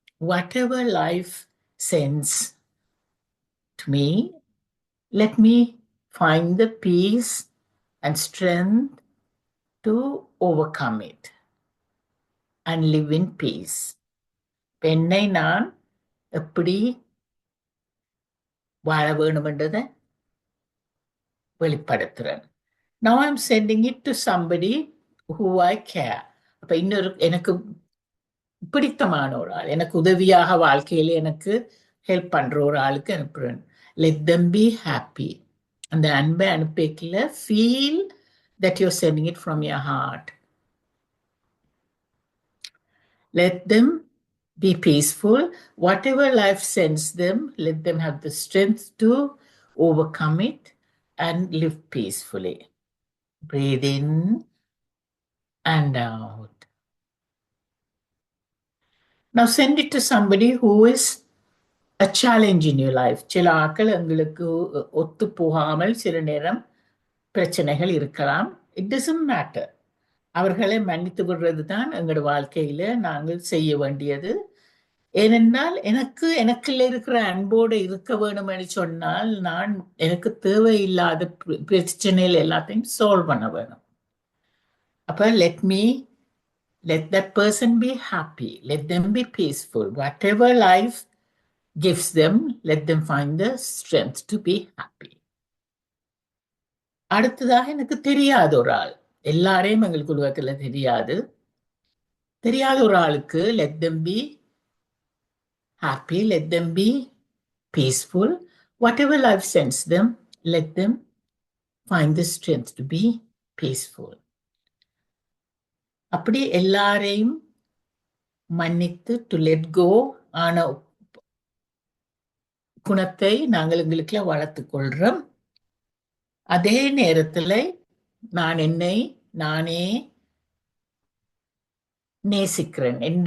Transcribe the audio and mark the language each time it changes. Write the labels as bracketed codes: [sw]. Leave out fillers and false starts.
[en] Whatever life sends to me, let me find the peace and strength to overcome it and live in peace. [ta] என்னை நான் எப்படி வாழ வேணுமென்றதை வெளிப்படுத்துறேன். [en] Now I'm sending it to somebody who I care. [ta] அப்ப இன்னொரு எனக்கு பிடித்தமான ஒரு ஆள், எனக்கு உதவியாக வாழ்க்கையில எனக்கு ஹெல்ப் பண்ற ஒரு ஆளுக்கு அனுப்புறேன். [en] Let them be happy. [ta] அந்த அன்பை அனுப்பிக்கல [en] feel that you're sending it from your heart. Let them be peaceful. Whatever life sends them, let them have the strength to overcome it and live peacefully. Breathe in and out. Now send it to somebody who is a challenge in your life. [ta] சில ஆட்கள் எங்களுக்கு ஒத்து போகாமல் சில நேரம் பிரச்சனைகள் இருக்கலாம். [en] It doesn't matter. [ta] அவர்களை மன்னித்து விடுறது தான் எங்களோட வாழ்க்கையில நாங்கள் செய்ய வேண்டியது. ஏனென்றால் எனக்குள்ள இருக்கிற அன்போடு இருக்க வேணும் என்று சொன்னால் நான் எனக்கு தேவையில்லாத பிரச்சனைகள் எல்லாத்தையும் சால்வ் பண்ண வேணும். [en] அப்ப let that person be happy. Let them be peaceful. Whatever life gives them, let them find the strength to be happy. [ta] அடுத்ததாக எனக்கு தெரியாத ஒரு ஆள், எல்லாரையும் எங்களுக்கு உலகத்துல தெரியாத ஒரு ஆளுக்கு [en] let them be happy, let them be peaceful. Whatever life sends them, let them find the strength to be peaceful. [ta] அப்படி எல்லாரையும் மன்னித்து [en] to let go [ta] ஆன குணத்தை நாங்கள் எங்களுக்குள்ள வளர்த்துக் கொள்றோம். அதே நேரத்துல நான் என்னை நானே நேசிக்கிறேன்.